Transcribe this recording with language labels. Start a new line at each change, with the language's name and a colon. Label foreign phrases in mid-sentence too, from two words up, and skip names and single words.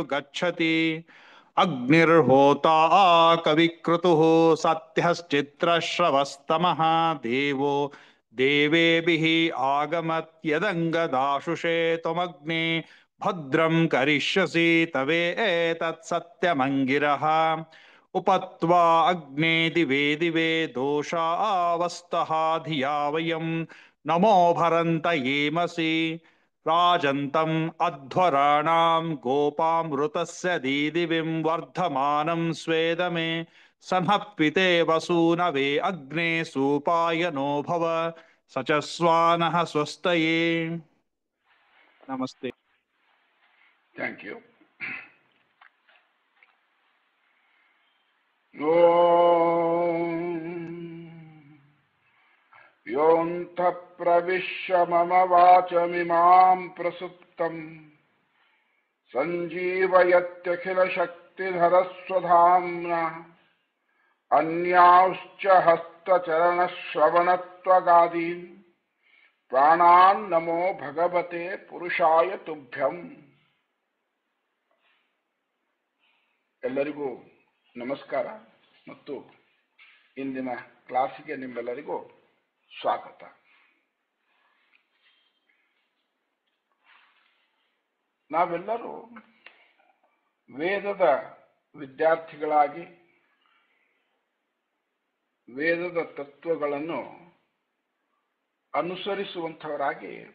Sanskrit: ಗಚ್ಚತಿ ಅಗ್ನಿರ್ಹೋತಾ ಕವಿಕ್ರುತುಃ ಸತ್ಯಶ್ಚಿತ್ರಶ್ರವಸ್ತಮಃ ದೇವೋ ದೇವೇಭಿಃ ಆಗಮತ್ ಯದಂಗದಾಶುಷೇ ತ್ವಮಗ್ನೇ ಭದ್ರಂ ಕರಿಷ್ಯಸಿ ತವೇತತ್ ಸತ್ಯಮಂಗಿರಃ उपत्वा अग्ने दिवे दिवे दोषावस्तः धिया वयं नमो भरन्त येमसि राजन्तम् अध्वराणां गोपामृतस्य दीदिविं वर्धमानं स्वेदमे सनः पिते वसूनवे अग्ने सूपायनो भव स च स्वानः स्वस्तये। नमस्ते।
English: thank you.
Sanskrit: ಓಂ ಯೋಂತಃ ಪ್ರವಿಶ್ಯ ಮಮ ವಾಚಮಿಮಾಂ ಪ್ರಸುಪ್ತಂ ಸಂಜೀವಯತ್ಯಖಿಲ ಶಕ್ತಿಧರಸ್ವಧಾಮ್ನಾ ಅನ್ಯಾಂಶ್ಚ ಹಸ್ತಚರಣಶ್ರವಣತ್ವಗಾದೀನ್ ಪ್ರಾಣಾನ್ ನಮೋ ಭಗವತೆ ಪುರುಷಾಯ ತುಭ್ಯಂ.
Kannada: ಎಲ್ಲರಿಗೂ ನಮಸ್ಕಾರ ಮತ್ತು ಇಂದಿನ ಕ್ಲಾಸಿಗೆ ನಿಮ್ಮೆಲ್ಲರಿಗೂ ಸ್ವಾಗತ. ನಾವೆಲ್ಲರೂ ವೇದದ ವಿದ್ಯಾರ್ಥಿಗಳಾಗಿ ವೇದದ ತತ್ವಗಳನ್ನು ಅನುಸರಿಸುವಂಥವರಾಗಿ